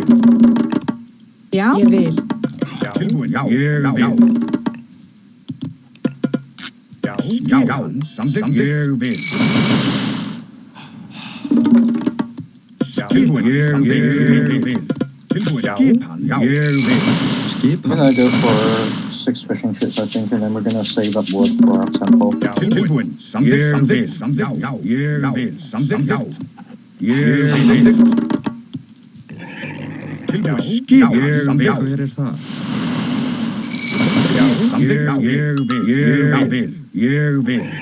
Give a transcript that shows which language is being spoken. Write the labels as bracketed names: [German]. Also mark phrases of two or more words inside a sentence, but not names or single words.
[Icelandic] Já, ég vil. Tilbúin. Já, ég vil. Já, samþykkt. Ég vil. Tilbúin. Ég vil. Tilbúin. Já, ég vil. [English] We're gonna go for 6 fishing ships, I think, and then we're gonna save up wood for our temple. [Icelandic] Tilbúin. Samþykkt. Samþykkt. Já, ég vil. Samþykkt. Ég vil. Tilbúin. Skip, samþykkt. Hver er það? Samþykkt. Ég vil. Ég vil.